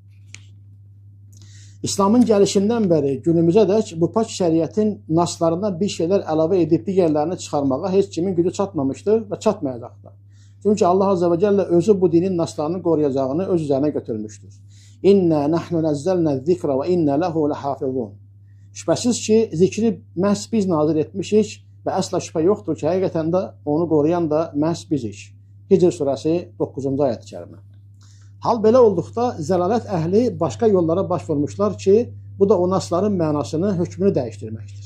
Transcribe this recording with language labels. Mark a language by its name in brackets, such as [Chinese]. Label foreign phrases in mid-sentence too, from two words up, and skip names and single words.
[Azerbaijani] İslamın gəlişindən bəri günümüzə dək bu pak şəriətin naslarına bir şeylər əlavə edib digərlərini çıxarmağa heç kimin gücü çatmamışdır və çatmayacaq da. Çünki Allah [Arabic] عز وجل [Azerbaijani] özü bu dinin naslarını qoruyacağını öz üzərinə götürmüşdür. [Arabic] إنا نحن نزلنا الذكر وإنا له لحافظون. [Azerbaijani] Şübhəsiz ki, zikri məhz biz nazil etmişik və əsla şübhə yoxdur ki, həqiqətən də onu qoruyan da məhz bizik. Hicr surəsi 9-cu ayət-i kərimə. Hal belə olduqda zəlalət əhli başqa yollara baş vurmuşlar ki, bu da o nasların mənasını, hökmünü dəyişdirməkdir.